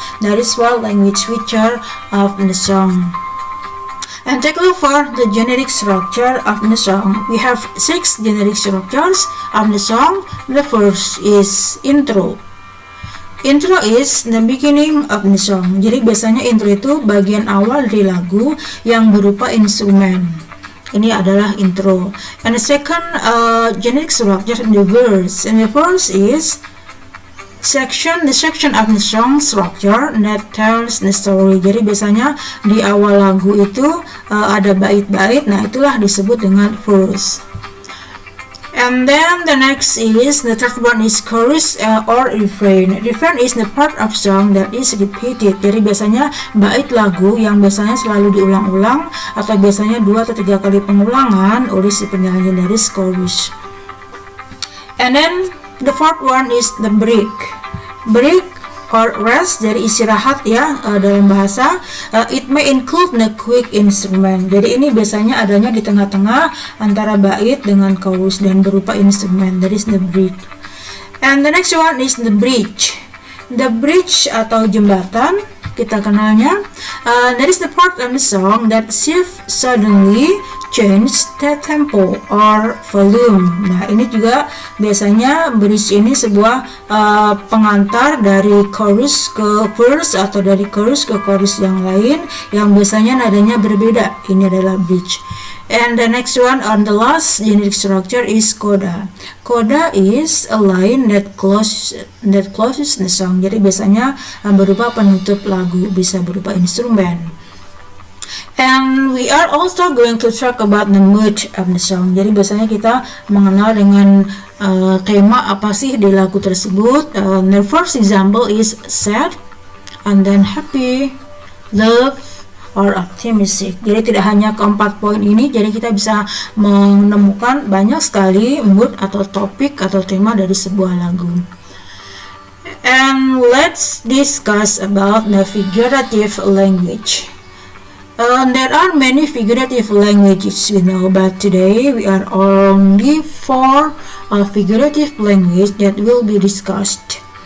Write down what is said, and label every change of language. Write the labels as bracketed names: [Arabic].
[English] That is one language feature of the song. And take a look for the generic structure of the song. We have 6 generic structures of the song. The first is intro. Intro is the beginning of the song. [Indonesian] Jadi biasanya intro itu bagian awal dari lagu yang berupa instrumen. Ini adalah intro. [English] And the second generic structure, the verse. And the verse is the section of the song structure that tells the story. [Indonesian] Jadi biasanya di awal lagu itu ada bait-bait. Nah, itulah disebut dengan verse. [English] And then the next is, the third one is chorus or refrain. Refrain is the part of song that is repeated. [Indonesian] Jadi biasanya bait lagu yang biasanya selalu diulang-ulang atau biasanya 2 atau 3 kali pengulangan oleh si penyanyi dari chorus. [English] And then the fourth one is the break. Break or rest, [Indonesian] dari istirahat ya dalam bahasa. [English] It may include the quick instrument. [Indonesian] Jadi ini biasanya adanya di tengah-tengah antara bait dengan chorus dan berupa instrumen. [English] That is the break. And the next one is the bridge. The bridge [Indonesian] atau jembatan kita kenalnya. [English] That is the part of the song that shift suddenly change the tempo or volume. [Indonesian] Nah, ini juga biasanya bridge ini sebuah pengantar dari chorus ke verse atau dari chorus ke chorus yang lain yang biasanya nadanya berbeda. Ini adalah bridge. [English] And the next one on the last genetic structure is coda. Coda is a line that closes the song. [Indonesian] Jadi biasanya berupa penutup lagu, bisa berupa instrumen. [English] And we are also going to talk about the mood of the song. [Indonesian] Jadi biasanya kita mengenal dengan tema apa sih di lagu tersebut. [English] The first example is sad, and then happy, love, or optimistic. [Indonesian] Jadi tidak hanya keempat poin ini, jadi kita bisa menemukan banyak sekali mood atau topik atau tema dari sebuah lagu. [English] And let's discuss about the figurative language. There are many figurative languages we know, but today we are only four figurative language that will be discussed.